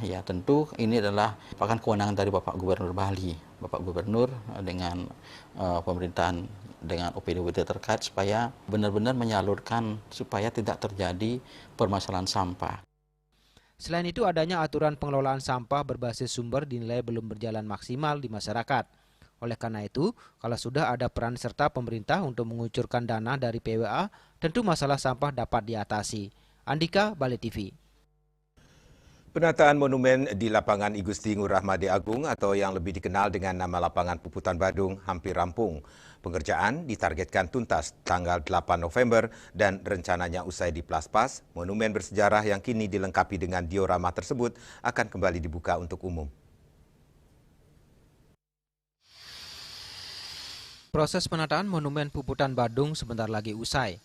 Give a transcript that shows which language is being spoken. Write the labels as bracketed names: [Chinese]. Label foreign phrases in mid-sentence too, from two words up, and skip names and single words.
[Indonesian] Ya tentu ini adalah merupakan kewenangan dari Bapak Gubernur Bali, Bapak Gubernur dengan pemerintahan dengan OPD-OPD terkait supaya benar-benar menyalurkan supaya tidak terjadi permasalahan sampah. Selain itu, adanya aturan pengelolaan sampah berbasis sumber dinilai belum berjalan maksimal di masyarakat. Oleh karena itu, kalau sudah ada peran serta pemerintah untuk mengucurkan dana dari PWA, tentu masalah sampah dapat diatasi. Andika, Bali TV. Penataan monumen di lapangan I Gusti Ngurah Made Agung atau yang lebih dikenal dengan nama lapangan Puputan Badung hampir rampung. Pengerjaan ditargetkan tuntas tanggal 8 November dan rencananya usai diplaspas, monumen bersejarah yang kini dilengkapi dengan diorama tersebut akan kembali dibuka untuk umum. Proses penataan monumen Puputan Badung sebentar lagi usai.